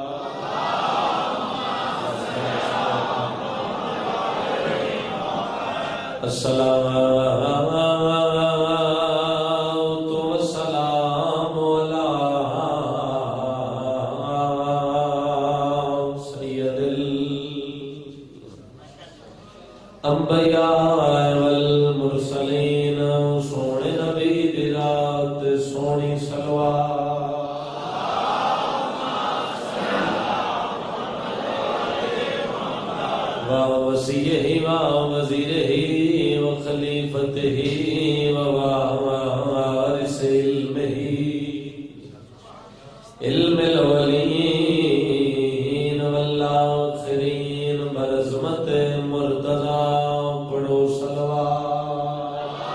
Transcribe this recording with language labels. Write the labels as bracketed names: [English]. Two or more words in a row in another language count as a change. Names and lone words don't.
[Arabic] الصلاة والسلام على سيد الأنبياء والمرسلين [Punjabi] سونے نبی دی رات سونی [Arabic] صلوات ووصيه ووزيره وخليفته ووارث علمه علم الأولين والآخرين برزمت مرتضى [Punjabi] پڑھو صلوات